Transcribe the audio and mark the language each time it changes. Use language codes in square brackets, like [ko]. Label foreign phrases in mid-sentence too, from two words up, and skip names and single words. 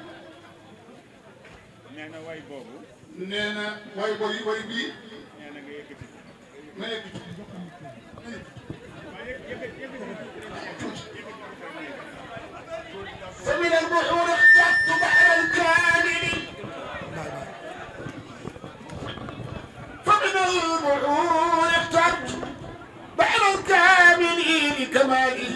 [wo] nee na way boobu nee na way boy way bii nee na nga yëkkati ma yëkkati [ar] فمن البحور اخترت بحر الكامل فمن البحور اخترت بحر الكامل لكماله